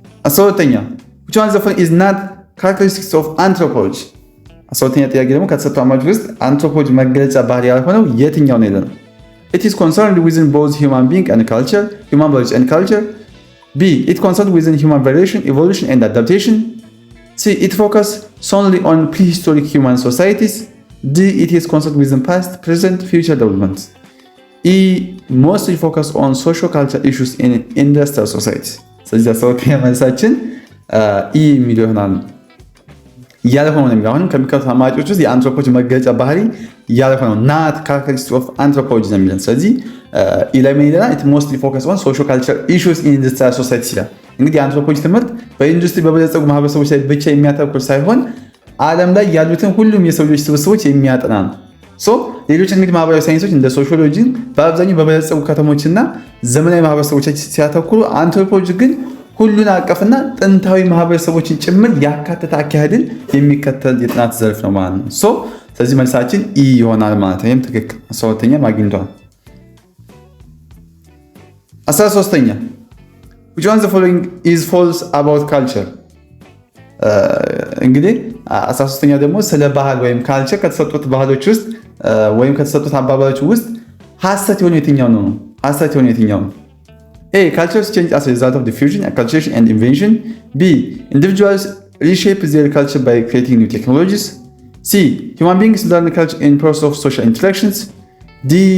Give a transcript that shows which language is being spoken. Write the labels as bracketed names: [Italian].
[English] 12ኛ which one of the following is not characteristics of anthropology [Amharic] 12ኛ ጥያቄ ደግሞ ከተሰጡ አማራጮች ውስጥ አንትሮፖሎጂ መገለጫ ባህሪ ያልሆነው የትኛው ነው ይላል። [English] It is concerned within both human being and culture, human biology and culture. B. It concerned within human variation, evolution and adaptation. C. It focuses solely on prehistoric human societies. D. It is concerned within past, present, future developments. E. Mostly focus on socio-cultural issues in industrial societies. [Amharic] ስለዚህ አስወጣኝ መልሳችን ኢ የሚለው ይሆናል። ያልሆነው ነው የሚለው አሁንም ከሚከተሉት አማራጮች ውስጥ የአንትሮፖሎጂ መገለጫ ባህሪ ያልሆነው [English] ናት ካራክተሪስቲክስ ኦፍ አንትሮፖሎጂ [Amharic] ነው የሚለን። ስለዚህ ኢ ላይ ምን ይለናል? [English] ኢት ሞስትሊ ፎከስ ኦን ሶሾ-ካልቸራል ኢሹስ ኢን ኢንዱስትሪያል ሶሳይቲ [Amharic] ይላል። እንግዲህ የአንትሮፖሎጂ ትምህርት በኢንዱስትሪ በበለጸጉ ማህበረሰቦች ላይ ብቻ የሚያተኩር ሳይሆን ዓለም ላይ ያሉትን ሁሉም የሰው ልጆች ስብስቦች የሚያጠና ነው። ሌሎች እንግዲህ ማህበራዊ ሳይንሶች እንደ ሶሺዮሎጂ በአብዛኛው በበለጸጉ ከተሞችና ዘመናዊ ማህበረሰቦች ሲያተኩሩ፣ አንትሮፖሎጂ ግን ሁሉን አቀፍና ጥንታዊ ማህበረሰቦችን ጭምር ያካተተ አካሄድን የሚከተል የጥናት ዘርፍ ነው ማለት ነው። ስለዚህ መልሳችን ኢ ይሆናል ማለት ነው። ይህም ትክክል 12ኛ አግኝቷል። 13ኛ [English] which one of the following is false about culture [Amharic] እንግዲህ 13ኛ ደግሞ ስለ ባህል ወይም ካልቸር ከተሰጡት ባህሎች ውስጥ ወይም ከተሰጡት አባባሎች ውስጥ ሐሰት የሆነ የትኛው ነው? ሐሰት የሆነ የትኛው ነው? A. [English] Cultures change as a result of diffusion, acculturation, and invention. B. Individuals reshape their culture by creating new technologies. C. Human beings learn culture in process of social interactions. D.